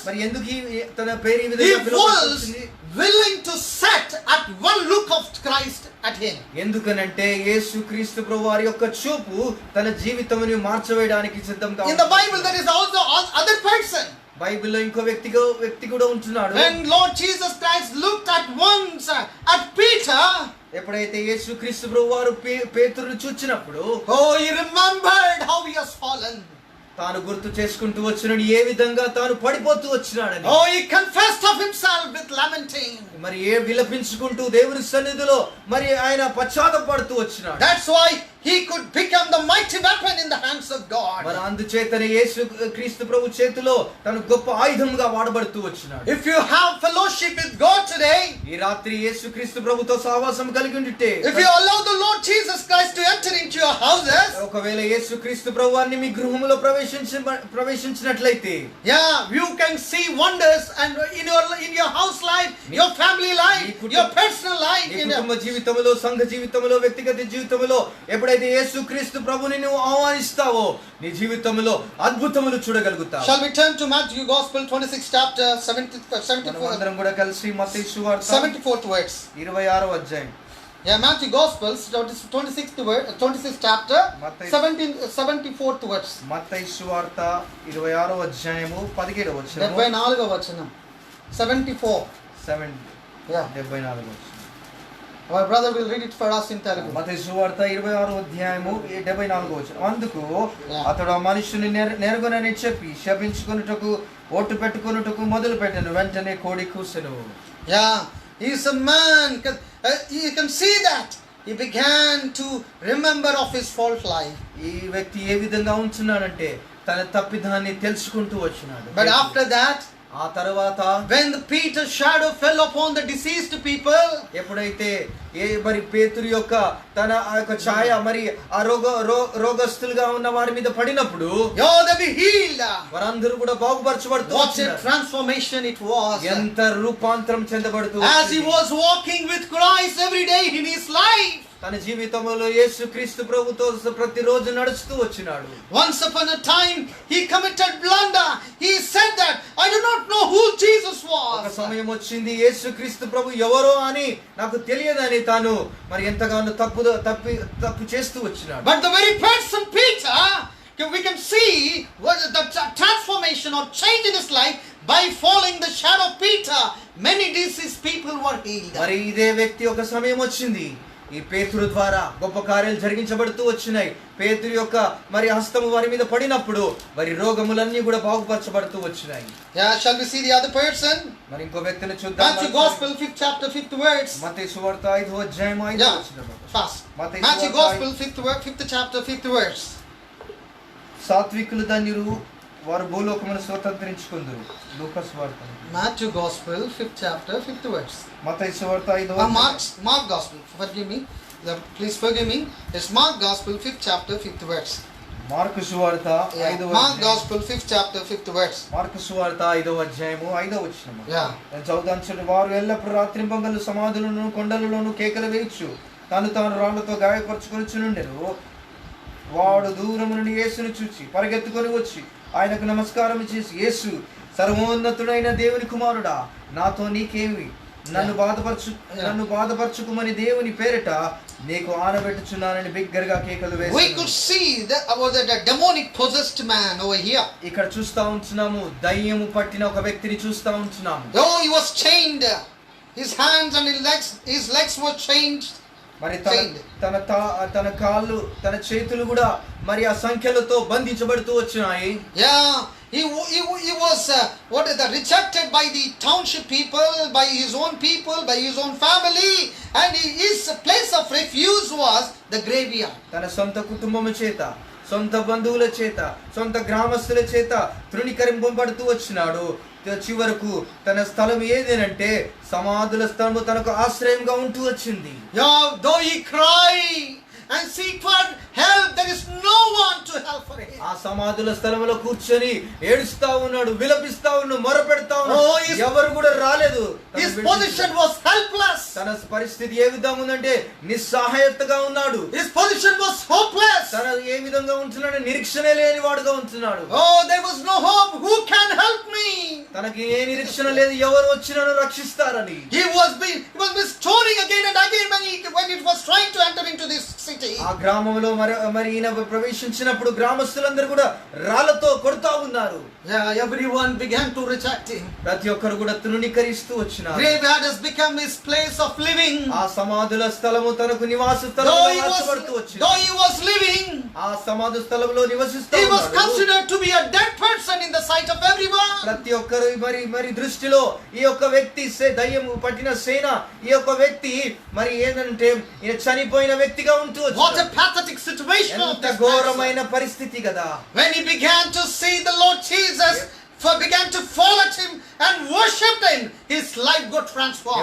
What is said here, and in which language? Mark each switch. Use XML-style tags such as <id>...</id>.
<te>మరి ఎందుకు తన పేరు ఈ విధంగా పిలువబడుతుంది?</te> <en>Willing to set at one look of Christ at him.</en> <te>ఎందుకనంటే యేసుక్రీస్తు ప్రభువారి యొక్క చూపు తన జీవితమును మార్చవేయడానికి సిద్ధంగా ఉంది.</te> <en>In the Bible there is also other person.</en> <te>బైబిల్లో ఇంకో వ్యక్తి కూడా ఉంటున్నాడు.</te> <en>When Lord Jesus Christ looked at once at Peter,</en> <te>ఎప్పుడైతే యేసుక్రీస్తు ప్రభువారు పేతురును చూచినప్పుడు,</te> <en>oh, he remembered how he has fallen.</en> <te>తాను గుర్తు చేసుకుంటూ వచ్చినాడు ఏ విధంగా తాను పడిపోతూ వచ్చినాడని.</te> <en>Oh, he confessed of himself with lamenting.</en> <te>మరి విలపించుకుంటూ దేవుని సన్నిధిలో మరి ఆయన పశ్చాత్తాపడుతూ వచ్చినాడు.</te> <en>That's why he could become the mighty weapon in the hands of God.</en> <te>మరి అందుచేతనే యేసు క్రీస్తు ప్రభు చేతిలో తను గొప్ప ఆయుధంగా వాడబడుతూ వచ్చినాడు.</te> <en>If you have fellowship with God today,</en> <te>ఈ రాత్రి యేసు క్రీస్తు ప్రభుతో సహవాసం కలిగి ఉంటే,</te> <en>if you allow the Lord Jesus Christ to enter into your houses,</en> <te>ఒకవేళ యేసు క్రీస్తు ప్రభువాన్ని మీ గృహములో ప్రవేశించినట్లయితే,</te> <en>yeah, you can see wonders and in your house life, your family life, your personal life,</en> <te>నీ కుటుంబ జీవితంలో, సంఘ జీవితంలో, వ్యక్తిగత జీవితంలో ఎప్పుడైతే యేసు క్రీస్తు ప్రభుని నువ్వు ఆహ్వానిస్తావో నీ జీవితంలో అద్భుతములు చూడగలుగుతావు.</te> <en>Shall we turn to Matthew Gospel 26 chapter 74</en> <te>అందరం కూడా కలిసి మత్తయి సువార్త</te> <en>74th verse.</en> <te>26వ అధ్యాయం.</te> <en>Yeah, Matthew Gospels 26th chapter 74th verse.</en> <te>మత్తయి సువార్త 26వ అధ్యాయము 17వ వచనం. 74వ వచనం. 74. 7 Yeah. 74వ వచనం.</te> <en>Our brother will read it for us in Telugu.</en> <te>మత్తయి సువార్త 26వ అధ్యాయము 74వ వచనం. అందుకు Yeah. అతడు ఆ మనుషుని నెరగొనని చెప్పి శపించుకొనుటకు ఓటు పెట్టుకొనుటకు మొదలు పెట్టెను. వెంటనే కోడి కూసెను.</te> <en>Yeah, he is a man. You can see that he began to remember of his fault life.</en> <te>ఈ వ్యక్తి ఏ విధంగా ఉంటున్నాడంటే తన తప్పిదాన్ని తెలుసుకుంటూ వచ్చినాడు.</te> <en>But after that,</en> <te>ఆ తర్వాత</te> <en>when the Peter's shadow fell upon the deceased people,</en> <te>ఎప్పుడైతే మరి పేతురు యొక్క తన ఆ యొక్క ఛాయ మరి ఆ రోగస్తులుగా ఉన్న వారి మీద పడినప్పుడు,</te> <en>they be healed.</en> <te>వారందరూ కూడా బాగుపరచబడుతూ</te> <en>What a</en> <te>వచ్చినారు.</te> <en>transformation it was.</en> <te>ఎంత రూపాంతరం చెందబడుతూ</te> <en>As he</en> <te>వచ్చింది.</te> <en>was walking with Christ every day in his life.</en> <te>తన జీవితంలో యేసు క్రీస్తు ప్రభుతో ప్రతిరోజు నడుస్తూ వచ్చినాడు.</te> <en>Once upon a time he committed blunder. He said that I do not know who Jesus</en> <te>ఒక</te> <en>was.</en> <te>సమయం వచ్చింది యేసు క్రీస్తు ప్రభు ఎవరో అని నాకు తెలియదని తాను మరి ఎంతగానో తప్పు చేస్తూ వచ్చినాడు.</te> <en>But the very person Peter, we can see what the transformation or change in his life by following the shadow of Peter. Many diseased people were healed.</en> <te>మరి ఇదే వ్యక్తి ఒక సమయం వచ్చింది, ఈ పేతురు ద్వారా గొప్ప కార్యాలు జరిగించబడుతూ వచ్చినాయి. పేతురు యొక్క మరి హస్తము వారి మీద పడినప్పుడు వారి రోగములన్నీ కూడా బాగుపరచబడుతూ వచ్చినాయి.</te> <en>Yeah, shall we see the other person?</en> <te>మరి ఇంకో వ్యక్తిని చూద్దాం.</te> <en>Matthew Gospel 5th chapter 5th verse.</en> <te>మత్తయి సువార్త 5వ అధ్యాయం 5వ Yeah, వచనం.</te> <en>fast. Matthew Matthew Gospel Gospel 5th chapter 5th verse.</en> <te>సాత్వికులు ధన్యులు వారు భూలోకమును స్వతంత్రించుకుందురు. లూకాసు వార్త.</te> <en>Matthew Gospel 5th chapter 5th verse.</en> <te>మత్తయి సువార్త 5వ</te> <en>Mark Gospel. Forgive me. Please forgive me. It's Mark Gospel 5th chapter 5th verse.</en> <te>Mark సువార్త 5వ</te> <en>Mark Gospel 5th chapter 5th verse.</en> <te>Mark సువార్త 5వ అధ్యాయము 5వ వచనం. Yeah. చదువుతాను. వారు ఎల్లప్పుడు రాత్రింపగలు సమాధులను కొండలలోను కేకలు వేయచ్చు తాను రాళ్లతో గాయపరచుకొనిచునుండెను. వాడు దూరము నుండి యేసును చూచి పరిగెత్తుకొని వచ్చి ఆయనకు నమస్కారం చేసి, యేసు సర్వోన్నతుడైన దేవుని కుమారుడా, నాతో నీకేమి? నన్ను బాధపరచుకుమని దేవుని పేరిట నీకు ఆనబెట్టుచున్నానని బిగ్గరగా కేకలు వేశాడు.</te> <en>We could see the demonic possessed man over here.</en> <te>ఇక్కడ చూస్తా ఉంటున్నాము, దయ్యము పట్టిన ఒక వ్యక్తిని చూస్తా ఉంటున్నాము.</te> <en>Oh, he was chained. His hands and his legs were chained.</en> <te>మరి తన కాళ్ళు తన చేతులు కూడా మరి ఆ సంఖ్యలతో బంధించబడుతూ వచ్చినాయి.</te> <en>Yeah, he was rejected by the township people, by his own people, by his own family, and his place of refuge was the graveyard.</en> <te>తన సొంత కుటుంబము చేత, సొంత బంధువుల చేత, సొంత గ్రామస్తుల చేత తృణీకరింపబడుతూ వచ్చినాడు. చివరకు తన స్థలం ఏదేనంటే సమాధుల స్థలము తనకు ఆశ్రయంగా ఉంటూ వచ్చింది.</te> <en>Yeah, though he cried and seek for help, there is no one to help for him.</en> <te>ఆ సమాధుల స్థలంలో కూర్చొని ఏడుస్తా ఉన్నాడు, విలపిస్తా ఉన్నాడు, మొరపెడతా ఉన్నాడు. ఎవరు కూడా రాలేదు.</te> <en>His position was helpless.</en> <te>తన పరిస్థితి ఏ విధంగా ఉందంటే నిస్సహాయతగా ఉన్నాడు.</te> <en>His position was hopeless.</en> <te>తన ఏ విధంగా ఉంటున్నాడు? నిరీక్షణ లేని వాడుగా ఉంటున్నాడు.</te> <en>Oh, there was no hope. Who can help me?</en> <te>తనకి ఏ నిరీక్షణ లేదు, ఎవరు వచ్చి నన్ను రక్షిస్తారని.</te> <en>He was stoning again and again when it was trying to enter into this city.</en> <te>ఆ గ్రామంలో మరి ఈయన ప్రవేశించినప్పుడు గ్రామస్తులందరూ కూడా రాళ్లతో కొడతా ఉన్నారు.</te> <en>Yeah, everyone began to reject him.</en> <te>ప్రతి ఒక్కరు కూడా తృణీకరిస్తూ వచ్చినారు.</te> <en>Graveyard has become his place of living.</en> <te>ఆ సమాధుల స్థలము తనకు నివాస స్థలముగా మార్చబడుతూ వచ్చింది.</te> <en>Though he was living,</en> <te>ఆ సమాధి స్థలంలో నివసిస్తూ</te> <en>he was</en> <te>ఉన్నాడు.</te> <en>considered to be a dead person in the sight of everyone.</en> <te>ప్రతి ఒక్కరు మరి దృష్టిలో ఈ యొక్క వ్యక్తి దయ్యము పట్టిన సేన, ఈ యొక్క వ్యక్తి మరి ఏంటంటే ఈయన చనిపోయిన వ్యక్తిగా ఉంటూ</te> <en>What What a pathetic situation of</en> <te>ఎంత</te> <en>this</en> <te>ఘోరమైన</te> <en>man.</en> <te>పరిస్థితి కదా.</te> <en>When he began to see the Lord Jesus, began to fall at him and worship him, his life got transformed.</en>